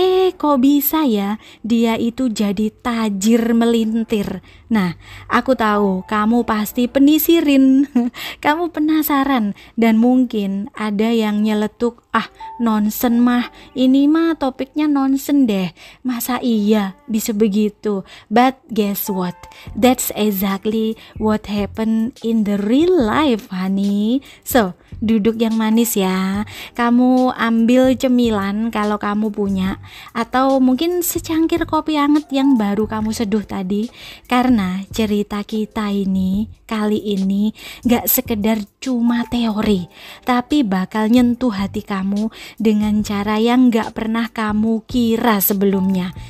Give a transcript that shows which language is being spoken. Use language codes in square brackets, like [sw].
[id] Kok bisa ya dia itu jadi tajir melintir? Nah, aku tahu kamu pasti penisirin. Kamu penasaran dan mungkin ada yang nyeletuk, nonsen mah, ini mah topiknya nonsen deh, masa iya bisa begitu? [en] But guess what, that's exactly what happened in the real life, honey. [id] So duduk yang manis ya, kamu ambil cemilan kalau kamu punya, atau mungkin secangkir kopi hangat yang baru kamu seduh tadi. Karena cerita kita ini kali ini gak sekedar cuma teori, tapi bakal nyentuh hati kamu dengan cara yang gak pernah kamu kira sebelumnya.